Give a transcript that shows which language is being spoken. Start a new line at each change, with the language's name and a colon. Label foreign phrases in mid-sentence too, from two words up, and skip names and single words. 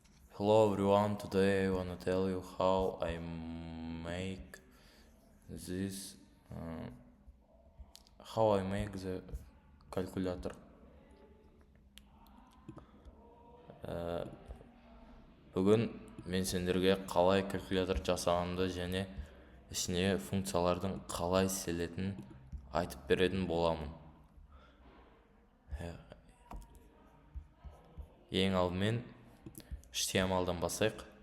English: Hello everyone, today I wanna tell you how I make this, uh, how I make the calculator.
Kazakh: Бүгін мен сендерге қалай калькулятор жасағанды және ішіне функциялардың қалай істелетінін айтып беретін боламын. Ең алдымен HTML-дан бастайық.